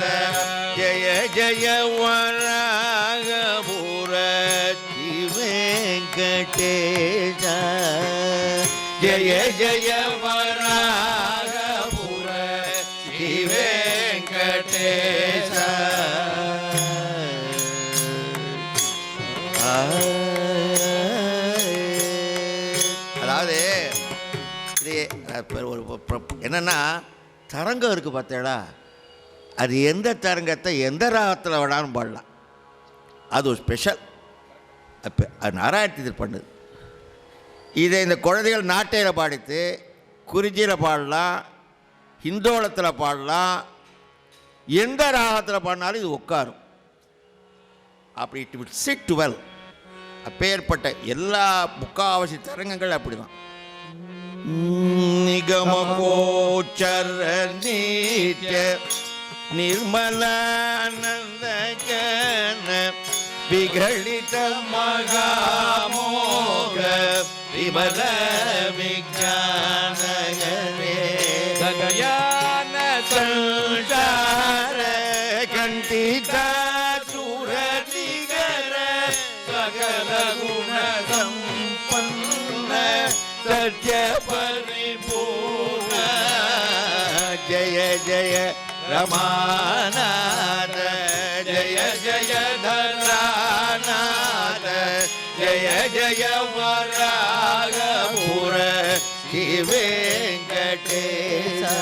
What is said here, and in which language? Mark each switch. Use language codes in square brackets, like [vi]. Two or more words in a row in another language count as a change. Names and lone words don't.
[sa] जय जय वरागपुर वेंकटेश जय जय वरागपुर [ta] वेंकटेश அதாவது இது என்னன்னா தரங்கம் இருக்குது பார்த்தேடா, அது எந்த தரங்கத்தை எந்த ராகத்தில் வேணாலும் பாடலாம். அது ஒரு ஸ்பெஷல். அப்போ அது நாராயணத்தில் பண்ணுது. இதை இந்த குழந்தைகள் நாட்டையில் பாடித்து குறிஞ்சியில் பாடலாம், ஹிந்தோளத்தில் பாடலாம், எந்த ராகத்தில் பாடினாலும் இது உட்காரும். அப்படி [en] it will sit well. [ta] அப்பேற்பட்ட எல்லா முக்காவாசி தரங்கங்கள் அப்படி தான். [sa] निगम गोचर नित्य निर्मलानन्द जन विगलित महामोह विमल विज्ञानकरे गगयान संसार कंठित सुरदिगर सकल गुण संपन्न सत्य परिपूर्ण जय जय रमानाथ जय जय धरानाथ जय जय वरागपुर वेंकटेश